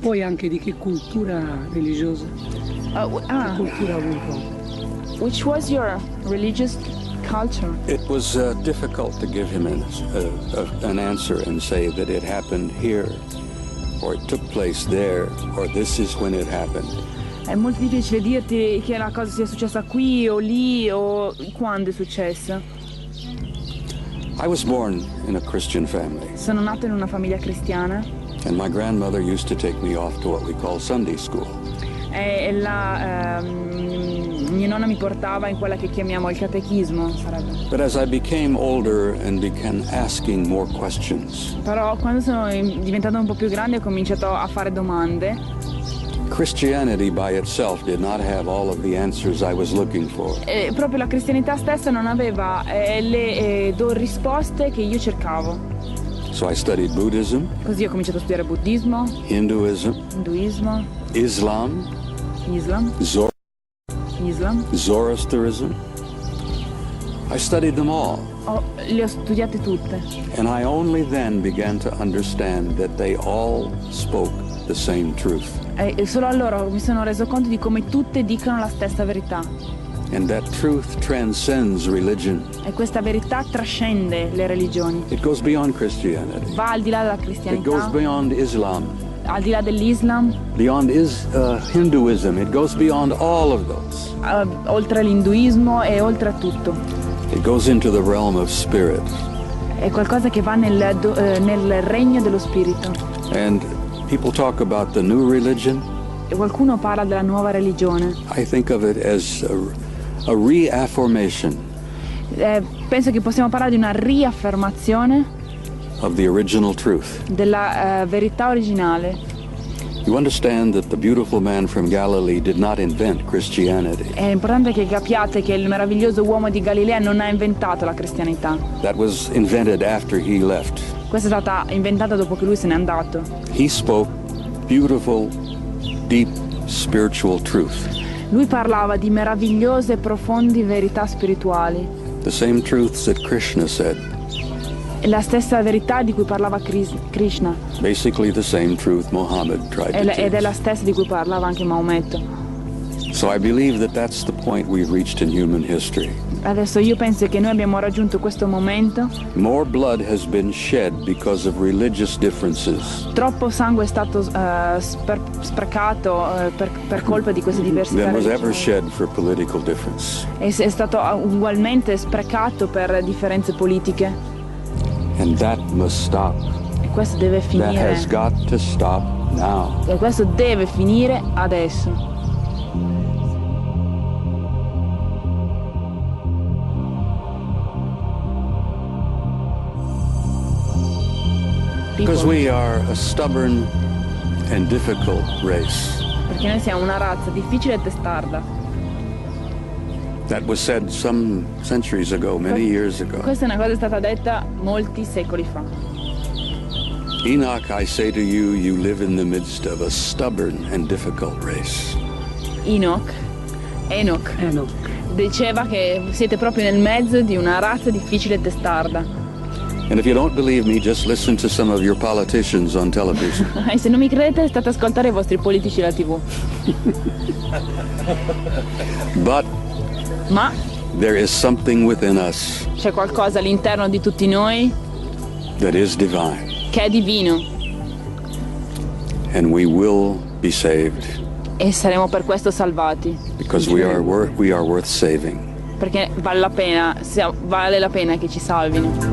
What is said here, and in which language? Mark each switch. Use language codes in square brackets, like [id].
[it] poi anche di che cultura religiosa, che cultura ha avuto. [en] Which was your religious culture? It was difficult to give him an answer and say that it happened here, or it took place there, or this is when it happened. [it] È molto difficile dirti che la cosa sia successa qui o lì o quando è successa. [en] I was born in a Christian family, [it] Sono nato in una famiglia cristiana [en] and my grandmother used to take me off to what we call Sunday school. [it] e mia nonna mi portava in quella che chiamiamo il catechismo, sarebbe. [en] But as I became older and began asking more questions, [it] Però quando sono diventato un po' più grande ho cominciato a fare domande. [en] Christianity by itself did not have all of the answers I was looking for. [it] E proprio la cristianità stessa non aveva le risposte che io cercavo. [en] So I studied Buddhism, [it] Così ho cominciato a studiare buddismo, [en] Hinduism, [it] induismo, [en] Islam, [it] Islam, [en] Zoroastrianism. I studied them all. [it] Le ho studiate tutte. [en] And I only then began to understand that they all spoke the same truth. [it] E solo allora mi sono reso conto di come tutte dicono la stessa verità. [en] And that truth transcends religion. [it] E questa verità trascende le religioni. [en] It goes beyond Christianity. [it] Va al di là della [en] It goes [it] cristianità, [en] beyond Islam, [it] al di là dell'Islam, [en] beyond Hinduism. It goes beyond all of those. [it] oltre l'induismo e oltre a tutto. [en] It goes into the realm of spirit. [it] È qualcosa che va nel regno dello spirito. [en] And people talk about the new religion. [it] E qualcuno parla della nuova religione. [en] I think of it as a reaffirmation [it] Penso che possiamo parlare di una riaffermazione [en] of the original truth. [it] della verità originale. [en] You understand that the beautiful man from Galilee did not invent Christianity. [it] È importante che capiate che il meraviglioso uomo di Galilea non ha inventato la cristianità. [en] That was invented after he left. [it] Questa è stata inventata dopo che lui se n'è andato. [en] He spoke beautiful, deep spiritual truth. [it] Lui parlava di meravigliose e profondi verità spirituali. [en] The same truths that Krishna said. [it] È la stessa verità di cui parlava Krishna. [en] Basically the same truth Muhammad tried to [it] Ed è [en] teach. [it] la stessa di cui parlava anche Maometto. [en] So I believe that that's the point we've reached in human history. [it] Adesso io penso che noi abbiamo raggiunto questo momento. [en] More blood has been shed because of religious differences [it] Troppo sangue è stato sprecato per colpa di queste diversità [en] than was ever [it] religiose. [en] shed for political difference. [it] È stato ugualmente sprecato per differenze politiche. [en] And that must stop. [it] E questo deve [en] That [it] finire. [en] has got to stop now. [it] E questo deve finire adesso. [en] Because we are a stubborn and difficult race. [it] Perché noi siamo una razza difficile e testarda. [en] That was said some centuries ago, many years ago. [it] Questa è una cosa che è stata detta molti secoli fa. [en] Enoch, I say to you, you live in the midst of a stubborn and difficult race. [it] Enoch diceva che siete proprio nel mezzo di una razza difficile e testarda. [en] And if you don't believe me, just listen to some of your politicians on television. [it] E se non mi credete, state a ascoltare i vostri politici alla TV. Ma [en] There is something within us [it] c'è qualcosa all'interno di tutti noi [en] that is divine, [it] che è divino [en] and we will be saved [it] e saremo per questo salvati. [en] because we are worth saving. [it] Perché vale la pena che ci salvino.